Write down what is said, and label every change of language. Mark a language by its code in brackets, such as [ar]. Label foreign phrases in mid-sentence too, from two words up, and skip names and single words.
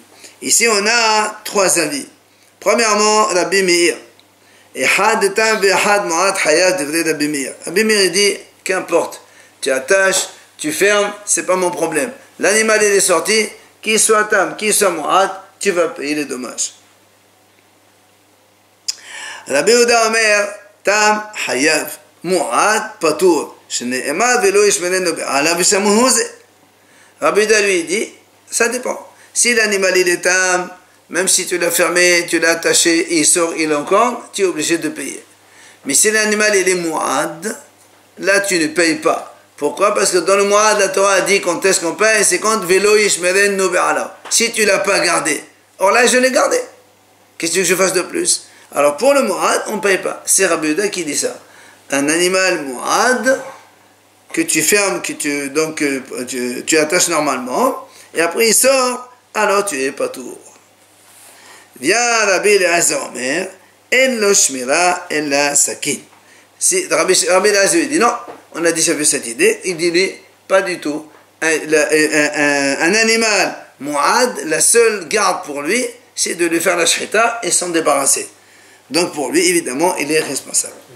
[fr] Ici on a trois avis. Premièrement, Rabbi Meir. Et Rabbi Meir dit qu'importe, tu attaches, tu fermes, c'est pas mon problème. L'animal il est sorti, qu'il soit tam, qu'il soit mu'ad, tu vas payer les dommages. [he] רבי יהודה אומר, תם, חייב, מועד, פטור. שנאמר ולא ישמרנו בעליו ושמהו זה. [fr] Rabbi Yehuda lui dit, ça dépend. Si l'animal il est tam, même si tu l'as fermé, tu l'as attaché, il sort, il est encore, tu es obligé de payer. Mais si l'animal il est mu'ad, là tu ne payes pas. Pourquoi? Parce que dans le Mu'ad, la Torah a dit quand est-ce qu'on paye, c'est quand [he] ולא ישמרנו בעליו. [fr] Si tu ne l'as pas gardé. Or là, je l'ai gardé. Qu'est-ce que je fasse de plus? Alors pour le Mu'ad, on ne paye pas. C'est Rabbi Yehuda qui dit ça. Un animal Mu'ad que tu fermes, que tu attaches normalement, et après il sort, alors tu n'es pas tout. Vient Rabbi Eliezer Omer, [he] אין לו שמירה אלא סכין. [fr] Si Rabbi Eliezer dit non, on a déjà vu cette idée, il dit lui, pas du tout. Un animal Mu'ad, la seule garde pour lui, c'est de lui faire la shrita et s'en débarrasser. Donc pour lui, évidemment, il est responsable.